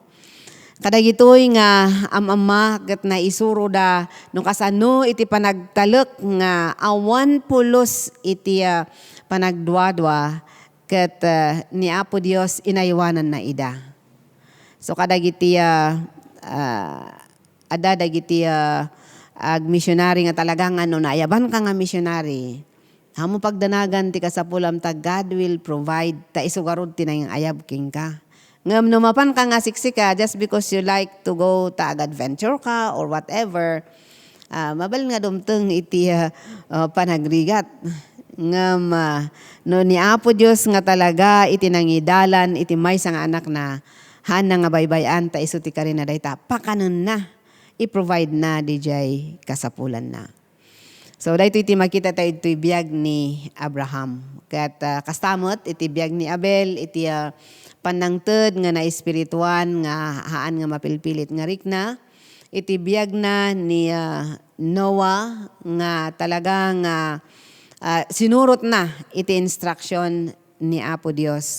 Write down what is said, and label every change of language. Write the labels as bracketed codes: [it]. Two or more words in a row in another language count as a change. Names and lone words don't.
[ilo] Kadagitoy nga amma ket na isuro da no kasano iti panagtalek nga awan pulos iti panagduadwa ket ni Apo Dios inaywanan na ida. So kadagiti ada dagiti ag missionary nga talagang naayaban ka nga missionary. Hamo pagdanagan ti kasapulam ta [en] God will provide [ilo] ta isugarod ti nang ayab king ka. Ngam numapan ka nga siksika [en] just because you like to go [ilo] ta adventure ka [en] or whatever. [ilo] Mabal nga dumteng iti panagrigat. Ngam no ni Apo Dios nga talaga iti nangidalan iti maysa nga anak na hana nga baybayan ta isu ti kari na dayta pakanen na i-provide na DJ kasapulan na. So dayto iti makita tayo iti biag ni Abraham. Kat kastamot iti biag ni Abel iti panangted nga na espirituan nga haan nga mapilpilit nga rikna. Iti biag na ni Noah nga talagang sinurot na iti instruction ni Apo Dios.